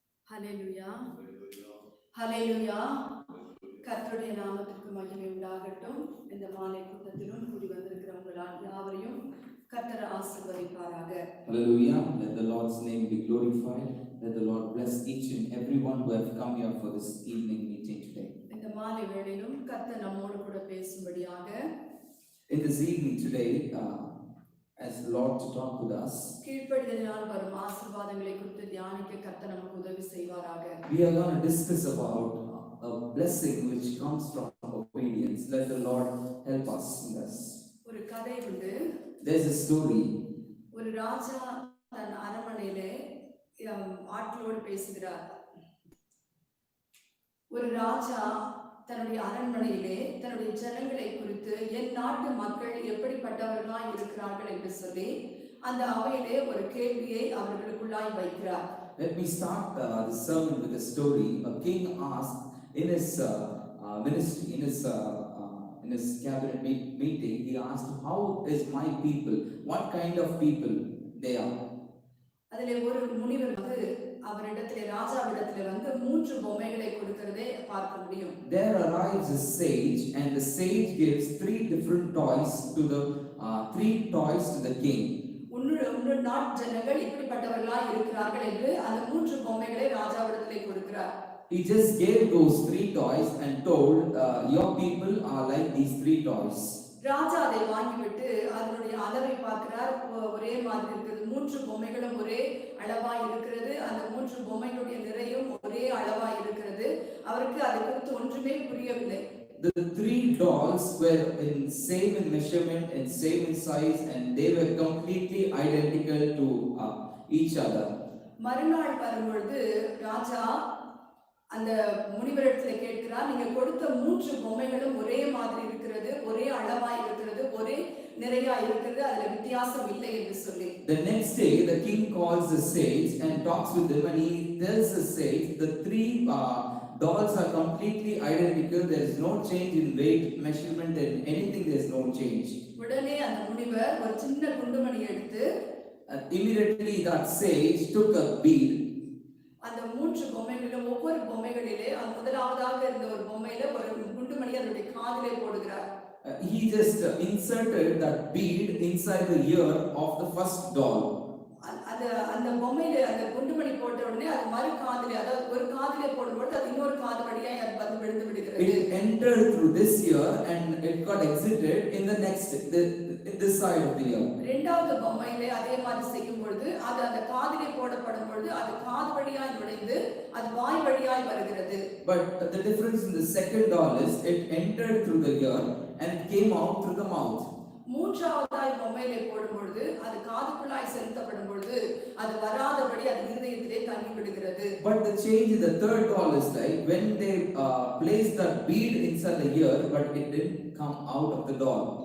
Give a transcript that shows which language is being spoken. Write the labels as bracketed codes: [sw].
[ta] ஹல்லேலூயா ஹல்லேலூயா. கர்த்தருடைய நாமத்திற்கு மகிமை உண்டாகட்டும். இந்த மாலை கூட்டத்திலும் கூடி வந்திருக்கிறவங்களால் யாவரையும் கர்த்தர் ஆசீர்வதிப்பாராக. [en] Hallelujah. Let the Lord's name be glorified. Let the Lord bless each and everyone who have come here for this evening meeting today. [ta] இந்த மாலை வேளையிலும் கர்த்தர் நம்மோடு கூட பேசும்படியாக [en] in this evening today as the Lord to talk with us. [ta] கீழ்ப்படிதலினால் வரும் ஆசீர்வாதங்களை குறித்து தியானிக்க கர்த்தர் நமக்கு உதவி செய்வாராக. [en] We are going to discuss about a blessing which comes from obedience. Let the Lord help us in this. [ta] ஒரு கதை உண்டு. [en] There's a story. [ta] ஒரு ராஜா தன் அரண்மனையிலே ஆட்களோடு பேசுகிறார். ஒரு ராஜா தன்னுடைய அரண்மனையிலே தன்னுடைய ஜனங்களை குறித்து என் நாட்டு மக்கள் எப்படிப்பட்டவர்களாய் இருக்கிறார்கள் என்று சொல்லி அந்த அவையிலே ஒரு கேள்வியை அவர்களுக்குள்ளாய் வைக்கிறார். [en] Let me start the sermon with a story. A king asked in his ministry, in his cabinet meeting, he asked, "How is my people? What kind of people they are?" [ta] அதிலே ஒரு முனிவர் அவரிடத்திலே ராஜாவிடத்திலே மூன்று பொம்மைகளை கொடுக்கிறதே பார்க்க முடியும். [en] There arrives a sage, and the sage gives three different toys to the king. [ta] உன்னுடைய நாட்டு ஜனங்கள் இப்படிப்பட்டவர்களாய் இருக்கிறார்கள் என்று அந்த மூன்று பொம்மைகளை ராஜாவிடத்திலே கொடுக்கிறார். [en] He just gave those three toys and told, your people are like these three toys. [ta] ராஜா அதை வாங்கிவிட்டு அதனுடைய அளவை பார்க்கிறார். ஒரே மாதிரி இருக்கிறது. மூன்று பொம்மைகளும் ஒரே அளவாய் இருக்கிறது. அந்த மூன்று பொம்மைகளுடைய நிறையும் ஒரே அளவாய் இருக்கிறது. அவருக்கு அதை குறித்து ஒன்றுமே புரியவில்லை. [en] The three dolls were same in measurement and same in size, and they were completely identical to each other. [ta] மறுநாள் வரும்பொழுது ராஜா அந்த முனிவரிடத்தில் கேட்கிறார், நீங்க கொடுத்த மூன்று பொம்மைகளும் ஒரே மாதிரி இருக்கிறது, ஒரே அளவாய் இருக்கிறது, ஒரே நிறையா இருக்கிறது, அதுல வித்தியாசம் இல்லை என்று சொல்லி. [en] The next day the king calls the sage and talks with him, and he tells the sage the three dolls are completely identical. There is no change in weight, measurement, and anything. There is no change. [ta] உடனே அந்த முனிவர் ஒரு சின்ன குண்டுமணி எடுத்து [en] immediately that sage took a bead. [ta] அந்த மூன்று பொம்மைகளிலும் ஒவ்வொரு பொம்மைகளிலே அந்த முதலாவதாக இருந்த ஒரு பொம்மையில ஒரு குண்டுமணி அதனுடைய காதிலே போடுகிறார். [en] He just inserted that bead inside the ear of the first doll. [ta] அந்த பொம்மையில அந்த குண்டுமணி போட்ட உடனே அது மறு காதிலே, அதாவது ஒரு காதிலே போடும்போது அது இன்னொரு காது வழியாய் அது வந்து விழுந்து விடுகிறது. [en] It entered through this ear and it got exited in the next this side of the ear. [ta] இரண்டாவது பொம்மையிலே அதே மாதிரி செய்யும் பொழுது அது அந்த காதிலே போடப்படும் பொழுது அது காது வழியாய் நுழைந்து அது வாய் வழியாய் வருகிறது. [en] But the difference in the second doll is it entered through the ear and it came out through the mouth. [ta] மூன்றாவதாய் பொம்மையிலே போடும் பொழுது அது காதுக்குள்ளாய் செலுத்தப்படும் பொழுது அது வராதபடி அது இருதயத்திலே தங்கி விடுகிறது. [en] But the change in the third doll is like when they placed that bead inside the ear, but it didn't come out of the doll.